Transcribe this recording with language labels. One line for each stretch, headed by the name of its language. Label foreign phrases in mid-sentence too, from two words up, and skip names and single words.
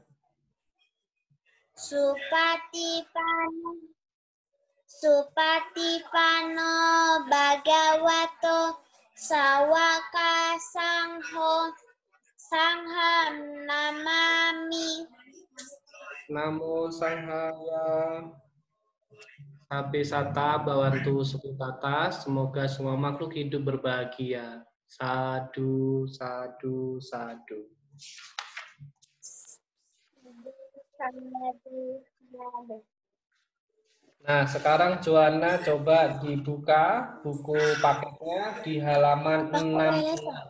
Pali: Supatipano Bhagavato Sawaka Sangham Namami. Namo Sanghaya. Sabe Sata Bawantu Sukitata.
Indonesian: Semoga semua makhluk hidup berbahagia.
Pali: Sadu, sadu, sadu.
Indonesian: Nah, sekarang Joanna coba dibuka buku paketnya di halaman 6.